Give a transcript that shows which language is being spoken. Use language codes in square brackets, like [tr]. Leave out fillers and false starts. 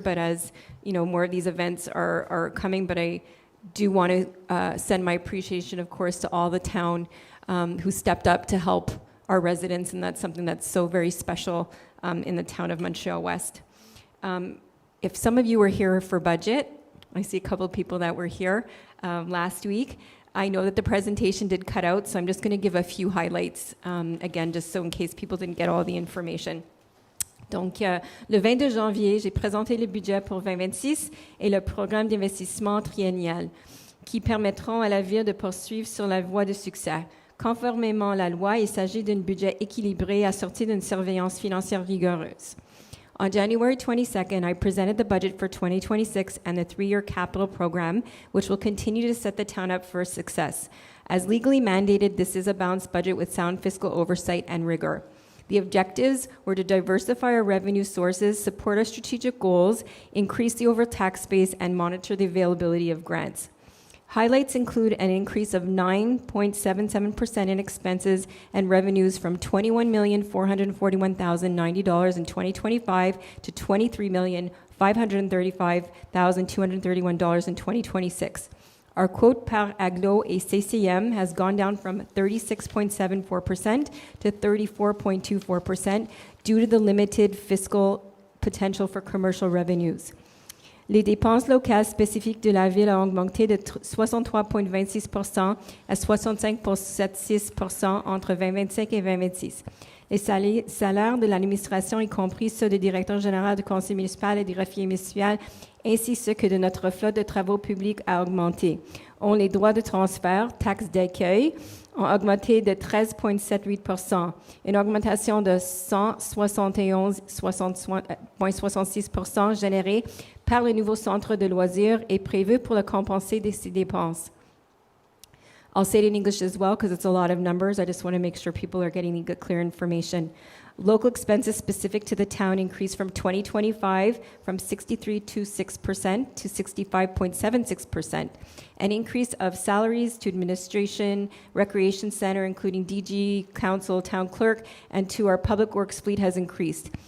[en] But as you know, more of these events are coming, but I do want to send my appreciation, of course, to all the town who stepped up to help our residents, and that's something that's so very special in the town of Montréal-Ouest. If some of you were here for budget, I see a couple of people that were here last week. I know that the presentation did cut out, so I'm just going to give a few highlights, again, just so in case people didn't get all the information. [fr] Donc, le 22 janvier, j'ai présenté le budget pour 2026 et le programme d'investissement triennial qui permettront à la Ville de poursuivre sur la voie de succès. Conformément à la loi, il s'agit d'un budget équilibré assorti d'une surveillance financière rigoureuse. [en] On January 22nd, I presented the budget for 2026 and the 3-year capital program, which will continue to set the town up for success. As legally mandated, this is a balanced budget with sound fiscal oversight and rigor. The objectives were to diversify our revenue sources, support our strategic goals, increase the overall tax base, and monitor the availability of grants. Highlights include an increase of 9.77% in expenses and revenues from $21,441,090 in 2025 to $23,535,231 in 2026. Our [fr] quote par aglo et CCM [en] has gone down from 36.74% to 34.24% due to the limited fiscal potential for commercial revenues. [fr] Les dépenses locales spécifiques de la Ville ont augmenté de 63,26% à 65,76% entre 2025 et 2026. Les salaires de l'administration, y compris ceux du directeur général du conseil municipal et du greffier municipal, ainsi ceux que de notre flotte de travaux publics a augmenté. Les droits de transfert, taxes d'accueil, ont augmenté de 13,78%, une augmentation de 171,66% générée par le nouveau centre de loisirs est prévue pour le compenser de ces dépenses. [en] I'll say it in English as well because it's a lot of numbers. I just want to make sure people are getting the good, clear information. Local expenses specific to the town increased from 2025 from 63.26% to 65.76%. An increase of salaries to administration, recreation center, including DG, council, town clerk, and to our public works fleet has increased.